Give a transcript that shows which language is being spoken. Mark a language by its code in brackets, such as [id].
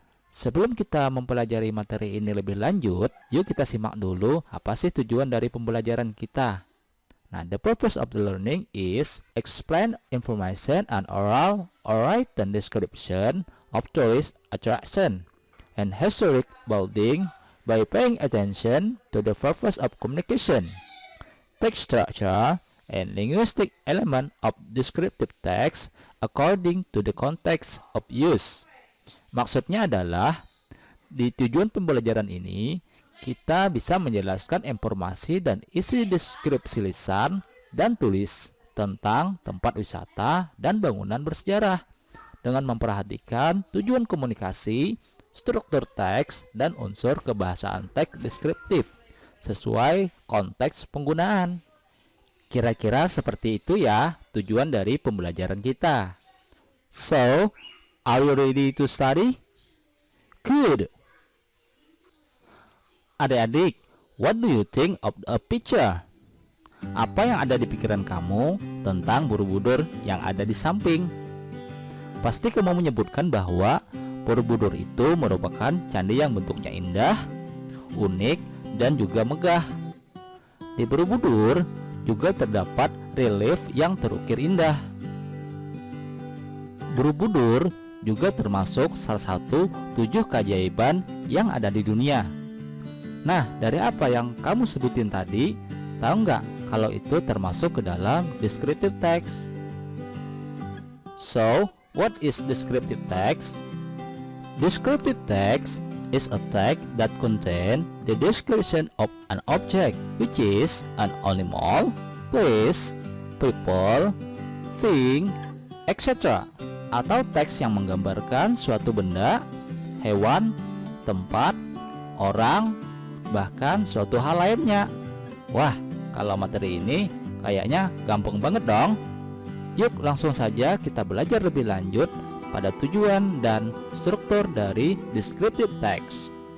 [id] Sebelum kita mempelajari materi ini lebih lanjut, yuk kita simak dulu apa sih tujuan dari pembelajaran kita. [en] Nah, the purpose of the learning is explain information and oral or written description of tourist attraction and historic building by paying attention to the purpose of communication, text structure, and linguistic element of descriptive text according to the context of use. [id] Maksudnya adalah, di tujuan pembelajaran ini, kita bisa menjelaskan informasi dan isi deskripsi lisan dan tulis tentang tempat wisata dan bangunan bersejarah dengan memperhatikan tujuan komunikasi, struktur teks, dan unsur kebahasaan teks deskriptif sesuai konteks penggunaan. Kira-kira seperti itu ya tujuan dari pembelajaran kita. [en] So, are you ready to study? Good. Adik-adik, what do you think of a picture? [id] Apa yang ada di pikiran kamu tentang Borobudur yang ada di samping? Pasti kamu menyebutkan bahwa Borobudur itu merupakan candi yang bentuknya indah, unik, dan juga megah. Di Borobudur juga terdapat relief yang terukir indah. Borobudur juga termasuk salah satu 7 keajaiban yang ada di dunia. Nah, dari apa yang kamu sebutin tadi, tahu nggak kalau itu termasuk ke dalam descriptive text? [en] So, what is descriptive text? Descriptive text is a text that contains the description of an object, which is an animal, place, people, thing, etc. [id] Atau teks yang menggambarkan suatu benda, hewan, tempat, orang, bahkan suatu hal lainnya. Wah, kalau materi ini kayaknya gampang banget dong. Yuk langsung saja kita belajar lebih lanjut pada tujuan dan struktur dari descriptive text.